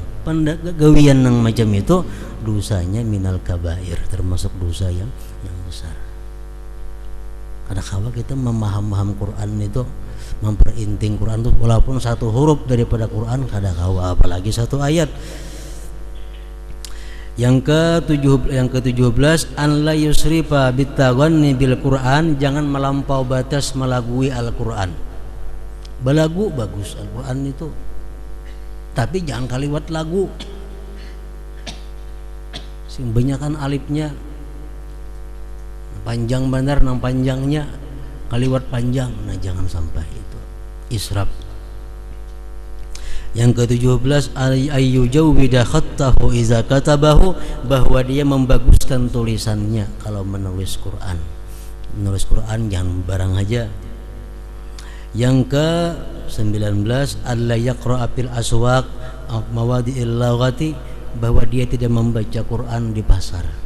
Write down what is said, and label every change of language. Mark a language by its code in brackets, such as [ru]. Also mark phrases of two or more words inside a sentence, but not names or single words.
[bjn] Pendagawian yang macam itu dosanya [ar] من الكبائر, [bjn] termasuk dosa yang besar. Karena kalau kita memaham Quran itu memperinting Quran itu walaupun satu huruf daripada Quran kada kawa apalagi satu ayat. [id] Yang ke-17 [ar] أن لا يسرف بالتغني بالقرآن, [id] jangan melampau batas melagui Al-Quran. [bjn] Balagu bagus Al-Quran itu, tapi jangan kaliwat lagu. Sing banyakan alifnya panjang benar nang panjangnya kaliwat panjang. [id] Nah jangan sampai itu israf. Yang ke-17 [ar] أن يجود خطه إذا كتبه, [id] bahwa dia membaguskan tulisannya kalau menulis Quran. Menulis Quran jangan barang aja. Yang ke-19 [ar] ألا يقرأ في الأسواق مواضع اللغط, [id] bahwa dia tidak membaca Quran di pasar.